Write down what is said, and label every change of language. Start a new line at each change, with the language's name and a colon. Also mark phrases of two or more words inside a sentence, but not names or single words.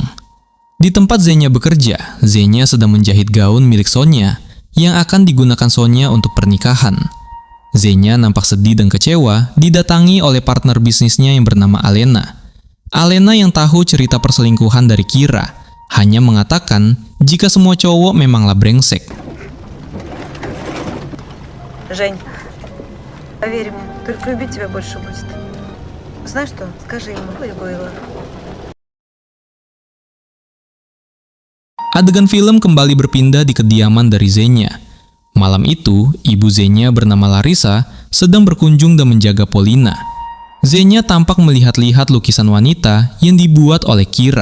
Indonesian: Di tempat Zenya bekerja, Zenya sedang menjahit gaun milik Sonya yang akan digunakan Sonya untuk pernikahan. Zenya nampak sedih dan kecewa didatangi oleh partner bisnisnya yang bernama Alena. Alena yang tahu cerita perselingkuhan dari Kira, hanya mengatakan jika semua cowok memanglah brengsek.
Russian: Жень, поверь мне, только любить тебя больше будет. Знаешь что, скажи ему, было.
Indonesian: Adegan film kembali berpindah di kediaman dari Zenya. Malam itu, ibu Zenya bernama Larissa sedang berkunjung dan menjaga Polina. Zenya tampak melihat-lihat lukisan wanita yang dibuat oleh Kira.